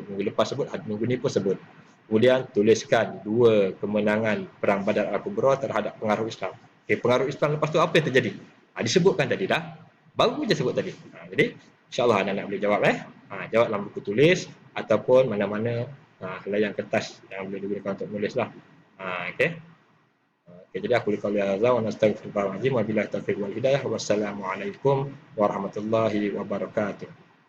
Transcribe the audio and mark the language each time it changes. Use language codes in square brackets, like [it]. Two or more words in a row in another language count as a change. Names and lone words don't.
[ms] Minggu lepas sebut, minggu ni pun sebut. Kemudian tuliskan 2 kemenangan perang Badar Al-Kubra terhadap pengaruh Islam. Okey, pengaruh Islam lepas tu apa yang terjadi? Disebutkan tadi dah. Baru je sebut tadi. Jadi insya-Allah anak-anak boleh jawab jawab dalam buku tulis ataupun mana-mana helaian kertas yang boleh digunakan untuk menulislah. [ar] Okey. [ms] Jadi aku lihat [ar] هذا ونستغفر الله العظيم وبالله التوفيق والهداية. والسلام عليكم ورحمة الله وبركاته.